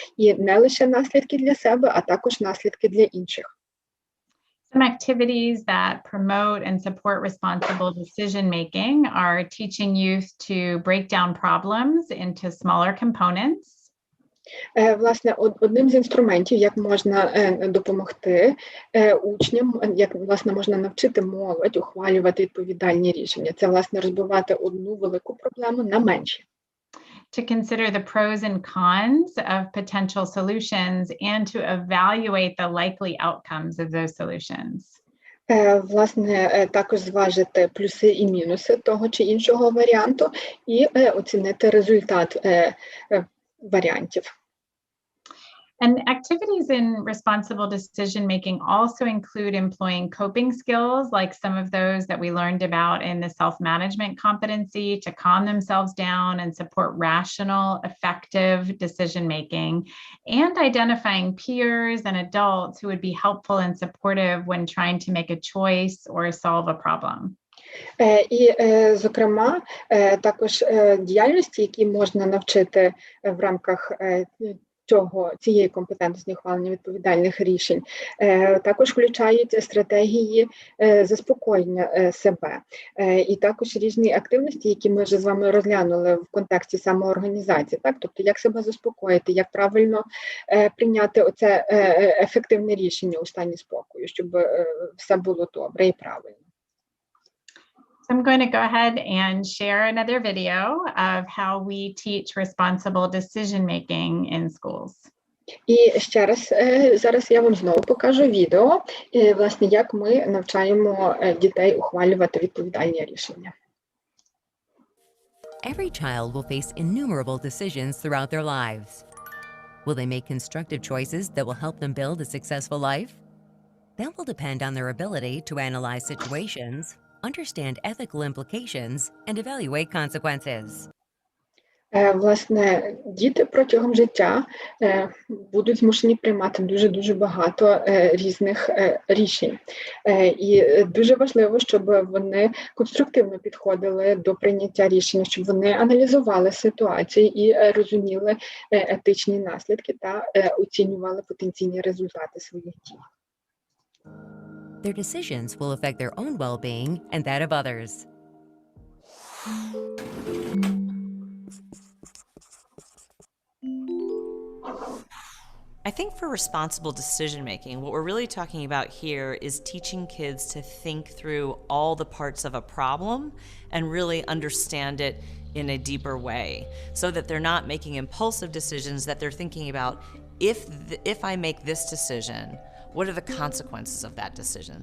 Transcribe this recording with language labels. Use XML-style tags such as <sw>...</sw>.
<uk>І не лише наслідки для себе, а також наслідки для інших.</uk> <en>Some activities that promote and support responsible decision-making are teaching youth to break down problems into smaller components.</en> <uk>Власне, одним з інструментів, як можна допомогти учням, як, власне, можна навчити молодь ухвалювати відповідальні рішення. Це, власне, розбивати одну велику проблему на менші.</uk> <en>To consider the pros and cons of potential solutions and to evaluate the likely outcomes of those solutions.</en> <uk>Власне, також зважити плюси і мінуси того чи іншого варіанту і оцінити результат варіантів.</uk> <en>And activities in responsible decision-making also include employing coping skills, like some of those that we learned about in the self-management competency, to calm themselves down and support rational, effective decision-making, and identifying peers and adults who would be helpful and supportive when trying to make a choice or solve a problem.</en> <uk>І, зокрема, також діяльності, які можна навчити в рамках цієї компетентності ухвалення відповідальних рішень, також включають стратегії заспокоєння себе. І також різні активності, які ми вже з вами розглянули в контексті самоорганізації. Так? Тобто, як себе заспокоїти, як правильно прийняти оце ефективне рішення у стані спокою, щоб все було добре і правильно.</uk> <en>So I'm going to go ahead and share another video of how we teach responsible decision-making in schools.</en> <uk>І ще раз, зараз я вам знову покажу відео, власне, як ми навчаємо дітей ухвалювати відповідальні рішення.</uk> <en>Every child will face innumerable decisions throughout their lives. Will they make constructive choices that will help them build a successful life? That will depend on their ability to analyze situations, understand ethical implications, and evaluate consequences.</en> <uk>Власне, діти протягом життя будуть змушені приймати дуже багато різних рішень. І дуже важливо, щоб вони конструктивно підходили до прийняття рішень, щоб вони аналізували ситуації і розуміли етичні наслідки та оцінювали потенційні результати своїх дій.</uk> <en>Their decisions will affect their own well-being and that of others. I think for responsible decision making, what we're really talking about here is teaching kids to think through all the parts of a problem and really understand it in a deeper way, so that they're not making impulsive decisions, that they're thinking about if I make this decision, what are the consequences of that decision?</en>